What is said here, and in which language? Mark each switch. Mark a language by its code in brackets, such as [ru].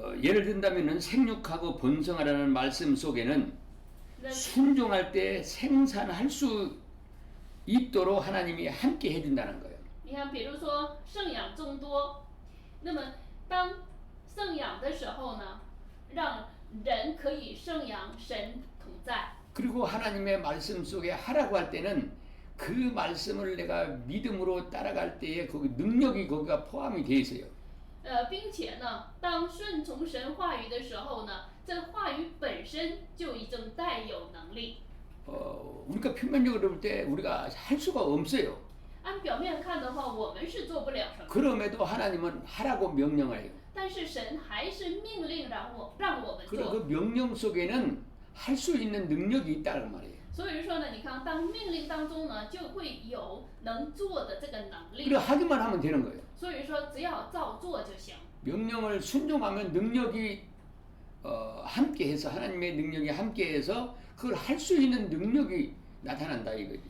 [ko] 예를 든다면은 생육하고 번성하라는 말씀 속에는 순종할 때 생산할 수 있도록 하나님이 함께 해준다는 거예요. [zh] 你看，比如说生养众多，那么当生养的时候呢，让人可以生养，神同在。 [ko] 그리고 하나님의 말씀 속에 하라고 할 때는 그 말씀을 내가 믿음으로 따라갈 때에 그 능력이 거기가 포함이 돼 있어요. [zh] 并且呢，当顺从神话语的时候呢，这话语本身就已经带有能力。 [ko] 우리가 표면적으로 볼 때 우리가 할 수가 없어요. [zh] 按表面看的话，我们是做不了什么， [ko] 그럼에도 하나님은 하라고 명령해요. [zh] 但是神还是命令让我们 [ko] 그리고 [zh] 做。 [ko] 그 명령 속에는 할 수 있는 능력이 있다는 말이에요. [zh] 所以说呢，你看，当命令当中呢，就会有能做的这个能力 [ko] 그래 。 하기만 하면 되는 거예요. [zh] 所以说，只要照做就行。 [ko] 명령을 순종하면 능력이 함께해서 하나님의 능력이 함께해서 그걸 할 수 있는 능력이 나타난다 이거죠.